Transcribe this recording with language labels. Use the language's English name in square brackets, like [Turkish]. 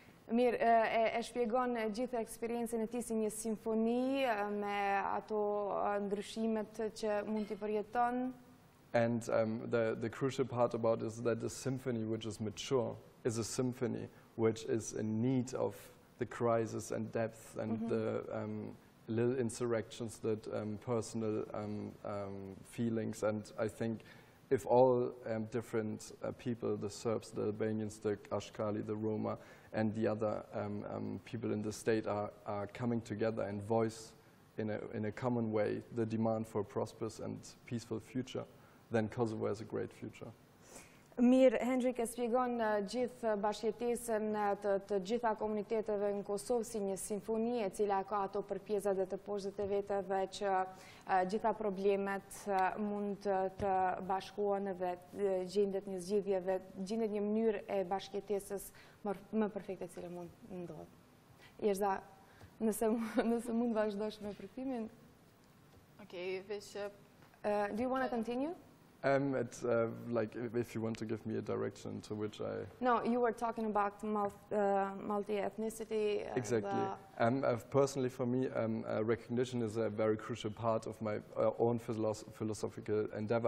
[Albanian] Mirë, e shpjegon gjithë eksperiencën e tij si një simfoni me ato ndryshimet që mund t'i përjeton. [English] And the crucial part about it is that the symphony which is mature is a symphony which is in need of the crisis and depth and the little insurrections, that personal feelings. And I think if all different people, the Serbs, the Albanians, the Ashkali, the Roma, and the other people in the state are coming together and voice in a common way the demand for a prosperous and peaceful future, then Kosovo has a great future. [Albanian] Mirë, Hendrik e shpjegon gjithë bashkëjetesën të gjitha komuniteteve në Kosovë si një simfoni e cila ka ato përpjesa dhe të poshtet e vete dhe që gjitha problemet mund të bashkohen dhe gjendet një zgjidhje dhe gjendet një mënyrë e bashkëjetesës më perfekte e cila mund ndodhë. Erza, nëse mund vazhdosh me përkthyimin. [English] Okay, do you want to continue? It's like if you want to give me a direction to which I... No, you were talking about multi-ethnicity. Exactly. Personally, for me, recognition is a very crucial part of my own philosophical endeavor.